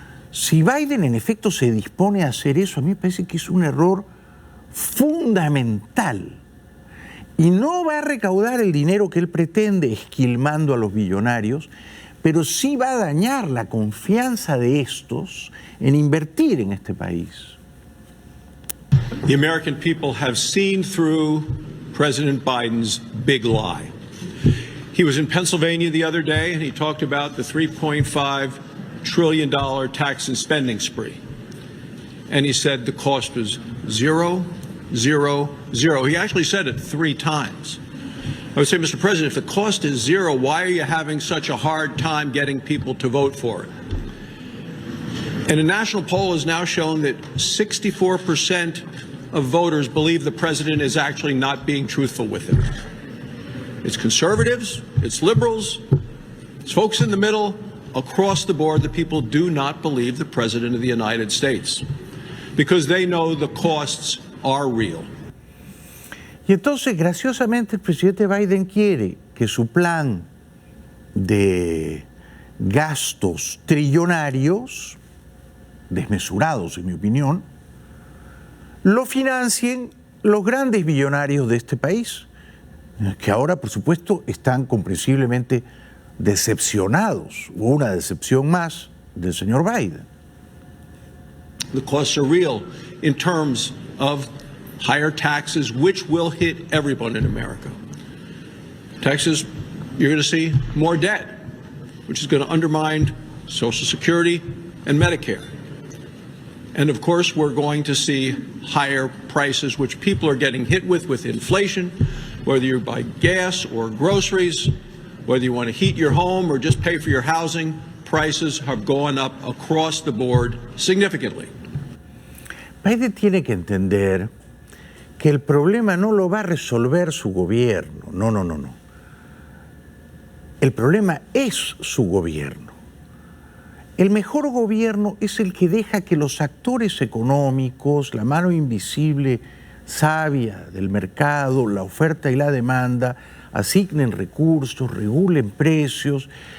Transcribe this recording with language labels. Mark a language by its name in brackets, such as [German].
[Spanish] Si Biden en efecto se dispone a hacer eso, a mí me parece que es un error fundamental. Y no va a recaudar el dinero que él pretende esquilmando a los billonarios, pero sí va a dañar la confianza de estos en invertir en este país. [English] The American people have seen through President Biden's big lie. He was in Pennsylvania the other day and he talked about the $3.5 trillion tax and spending spree. And he said the cost was zero. He actually said it 3 times. I would say, Mr. President, if the cost is zero, why are you having such a hard time getting people to vote for it? And a national poll has now shown that 64% of voters believe the president is actually not being truthful with them. It's conservatives, it's liberals, it's folks in the middle. Across the board, the people do not believe the president of the United States because they know the costs are real. [Spanish] Y entonces, graciosamente, el presidente Biden quiere que su plan de gastos trillonarios, desmesurados en mi opinión, lo financien los grandes millonarios de este país, que ahora, por supuesto, están comprensiblemente decepcionados. Hubo una decepción más del señor Biden. [English] The costs are real in terms of higher taxes, which will hit everyone in America. Texas, you're going to see more debt, which is going to undermine Social Security and Medicare. And of course, we're going to see higher prices, which people are getting hit with inflation, whether you buy gas or groceries, whether you want to heat your home or just pay for your housing, prices have gone up across the board significantly. [Spanish] Biden tiene que entender que el problema no lo va a resolver su gobierno. No. El problema es su gobierno. El mejor gobierno es el que deja que los actores económicos, la mano invisible, sabia del mercado, la oferta y la demanda, asignen recursos, regulen precios.